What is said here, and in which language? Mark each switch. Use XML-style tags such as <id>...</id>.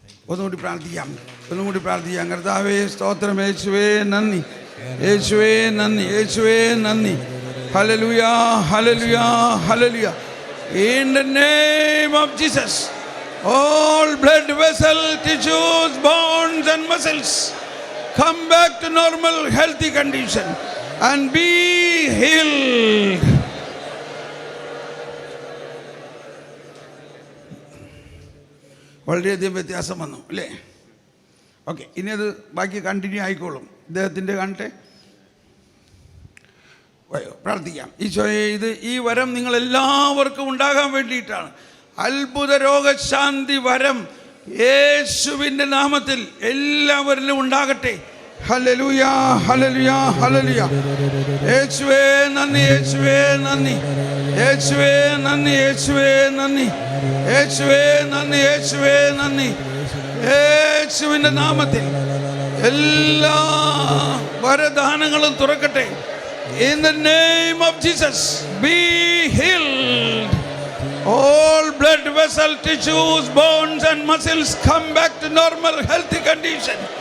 <ml>ഒന്നുകൂടി പ്രാർത്ഥിക്കാം, ഒന്നുകൂടി പ്രാർത്ഥിക്കാം. കർത്താവേ സ്തോത്രം, യേശുവേ നന്ദി, യേശുവേ നന്ദി, യേശുവേ നന്ദി. Hallelujah, hallelujah, hallelujah.</ml> <en>In the name of Jesus, all blood vessel, tissues, bones and muscles come back to normal healthy condition and be healed.</en> <ml>വളരെയധികം വ്യത്യാസം വന്നു അല്ലേ? ഓക്കെ, ഇനി അത് ബാക്കി കണ്ടിന്യൂ ആയിക്കോളും. ഇദ്ദേഹത്തിൻ്റെ കാണട്ടെ, പ്രാർത്ഥിക്കാം. ഈശോയെ, ഇത് ഈ വരം നിങ്ങളെല്ലാവർക്കും ഉണ്ടാകാൻ വേണ്ടിയിട്ടാണ്. അത്ഭുത രോഗശാന്തി വരം യേശുവിൻ്റെ നാമത്തിൽ എല്ലാവരിലും ഉണ്ടാകട്ടെ. Hallelujah, hallelujah, hallelujah. യേശുവേ നന്ദി, യേശുവേ നന്ദി, യേശുവേ നന്ദി, യേശുവേ നന്ദി, യേശുവേ നന്ദി, യേശുവേ നന്ദി. യേശുവിൻ്റെ നാമത്തിൽ എല്ലാ വരദാനങ്ങളും തുറക്കട്ടെ.</ml> <en>In the name of Jesus, be healed. All blood vessel, tissues, bones and muscles come back to normal healthy condition.</en>